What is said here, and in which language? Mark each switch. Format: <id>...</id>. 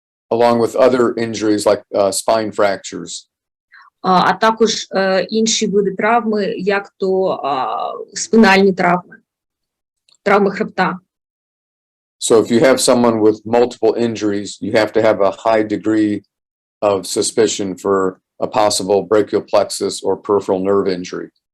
<en>Along with other injuries like spine fractures.</en> <uk>А також інші види травми, як то спинальні травми, травми хребта.</uk> <en>So if you have someone with multiple injuries, you have to have a high degree of suspicion for a possible brachial plexus or peripheral nerve injury.</en>